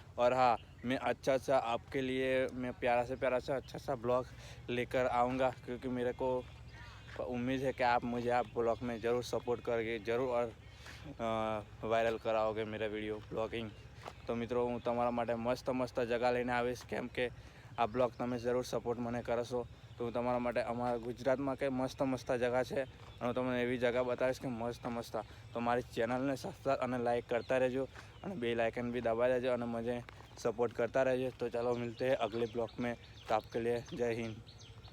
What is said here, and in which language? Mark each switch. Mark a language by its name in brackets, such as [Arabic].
[Hindi] और हाँ, मैं अच्छा आपके लिए मैं प्यारा से अच्छा सा ब्लॉग लेकर आऊँगा, क्योंकि मेरे को उम्मीद है कि आप मुझे ब्लॉग में ज़रूर सपोर्ट करोगे, ज़रूर और વાયરલ કરાવોગે મેરા વિડીયો બ્લોગિંગ। [Gujarati] તો મિત્રો, હું તમારા માટે મસ્ત જગા લઈને આવીશ, કેમ કે આ બ્લોગ તમે જરૂર સપોર્ટ મને કરશો તો હું તમારા માટે અમારા ગુજરાતમાં કંઈ મસ્ત જગા છે અને હું તમને એવી જગા બતાવીશ કે મસ્ત। તો મારી ચેનલને સબસ્ક્રાઈબ અને લાઈક કરતા રહેજો અને બેલ આइकन भी दबा देજો અને [Hindi] मुझे सपोर्ट करता रहिए। तो चलो मिलते हैं अगले ब्लॉग में। तो आपके लिए जय हिंद।